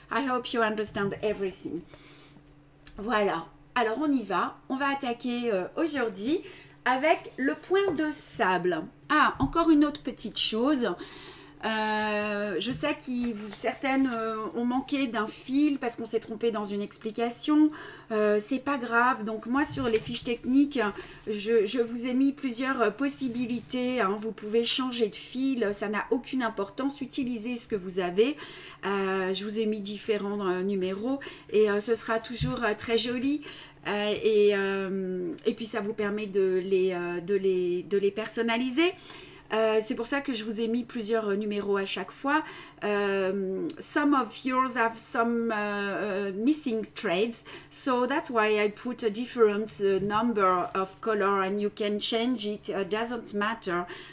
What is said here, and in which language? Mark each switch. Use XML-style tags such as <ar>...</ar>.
<en>I hope you understand everything.</en> <fr>Voilà. Alors on y va. On va attaquer aujourd'hui avec le point de sable. Ah, encore une autre petite chose. Je sais que certaines ont manqué d'un fil parce qu'on s'est trompé dans une explication. C'est pas grave. Donc moi sur les fiches techniques, je vous ai mis plusieurs possibilités. Hein. Vous pouvez changer de fil, ça n'a aucune importance. Utilisez ce que vous avez. Je vous ai mis différents numéros et ce sera toujours très joli. Et puis ça vous permet de les personnaliser. C'est pour ça que je vous ai mis plusieurs numéros à chaque fois.</fr> <en>Some of yours have some missing threads, so that's why I put a different number of color, and you can change it. Doesn't matter.</en>